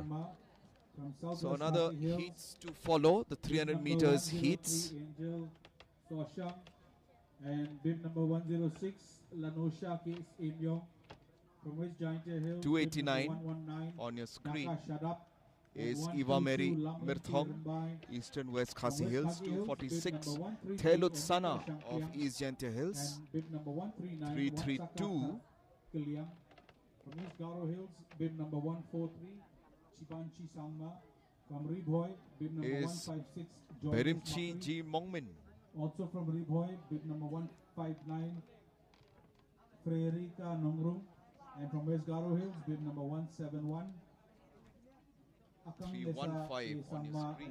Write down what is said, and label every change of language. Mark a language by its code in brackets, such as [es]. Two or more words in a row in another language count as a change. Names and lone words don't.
[en] So another heats to follow, the 300 meters heats. And bid number 106, Lanosha Case Imyong. From West Giant Hill, 289 on your screen is Eva Mary Mirthong, Eastern West Khasi Hills. 246, Thelut Sana of East Giant Hills. 332. From East Garo Hills, bid number 143, Chibanchi Sangma. From Ribhoy, bid number Is 156, Berimchi G. Mongmin. Also from Ribhoy, bid number 159, Freirika Nongrum. And from West Garo Hills, bid number 171, 315 on your screen.